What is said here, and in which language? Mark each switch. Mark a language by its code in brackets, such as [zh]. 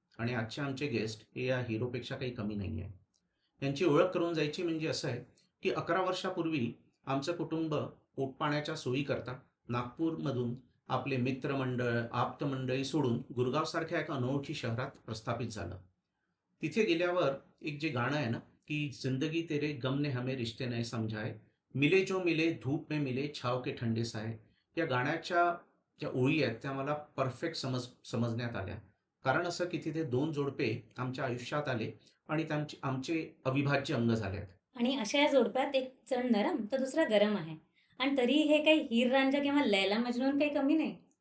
[mr] आणि आजचे आमचे गेस्ट हे या हिरोपेक्षा काही कमी नाही आहे. यांची ओळख करून जायची म्हणजे असं आहे की 11 वर्षापूर्वी आमचं कुटुंब पोटपाण्याच्या सोयीकरता नागपूरमधून आपले मित्रमंडळ आप्तमंडळी सोडून गुरगावसारख्या एका अनोळखी शहरात प्रस्थापित झालं. तिथे गेल्यावर एक जे गाणं आहे ना, [hi] की जिंदगी तेरे गम ने हमें रिश्ते नहीं समझाए, मिले जो मिले धूप में मिले छाव के ठंडे साए. [mr] या गाण्याच्या ज्या ओळी आहेत त्या मला परफेक्ट समजण्यात आल्या. कारण असं की तिथे दोन जोडपे आमच्या आयुष्यात आले आणि आमचे अविभाज्य अंग झाले आहेत. आणि अशा या जोडप्यात एक जण नरम तर दुसरा गरम आहे. आणि तरीही हे काही हीर रांझा किंवा लैला मजनून काही कमी नाही.